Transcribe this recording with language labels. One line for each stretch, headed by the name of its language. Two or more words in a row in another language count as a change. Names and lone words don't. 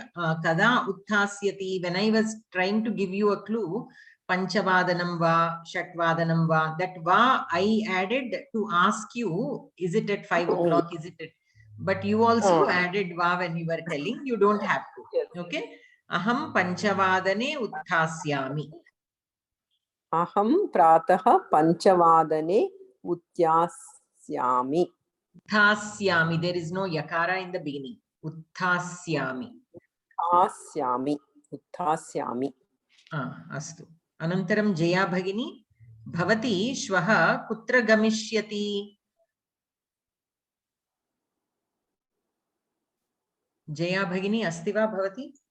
English: When I was trying to give you a clue,
Sanskrit: Panchavadanam va, Shatvadanam va.
English: That va I added to ask you, is it at 5 o'clock? Is it at... But you also added va when you were telling. You don't have to. Okay.
Sanskrit: Aham panchavadane utthasyami. Aham prataha panchavadane utthasyami. Utthasyami.
English: There is no yakara in the beginning.
Sanskrit: Utthasyami. Utthasyami. Utthasyami. Astu. Anantaram Jaya Bhagini. Bhavati Shvaha Kutra Gamishyati. Jaya Bhagini Asti va Bhavati?